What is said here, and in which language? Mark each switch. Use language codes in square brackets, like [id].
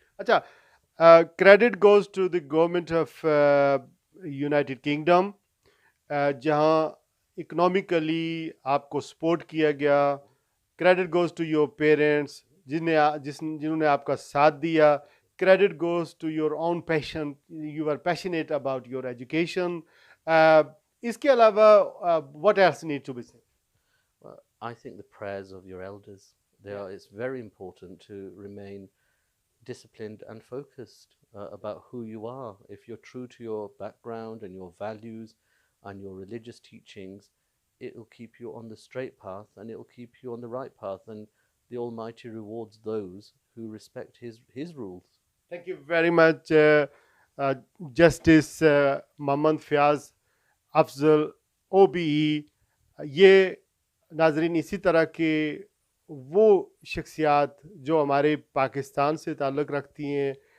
[en] اچھا، credit goes to the government of United Kingdom, [ur] جہاں economically آپ کو سپورٹ کیا گیا، [en] credit goes to your parents [ur] جنہوں نے آپ کا ساتھ دیا، [en] credit goes to your own passion, you are passionate about your education, [ur] اس کے علاوہ [en] What else need to be said? I think the prayers of your elders, it's very important to remain disciplined and focused about who you are. If you're true to your background and your values and your religious teachings, it will keep you on the straight path and it will keep you on the right path, and the Almighty rewards those who respect His rules. Thank you very much [ur] justice Muhammad Fayyaz Afzal OBE۔ یہ ناظرین اسی طرح کے وہ شخصیات جو ہمارے پاکستان سے تعلق رکھتی ہیں،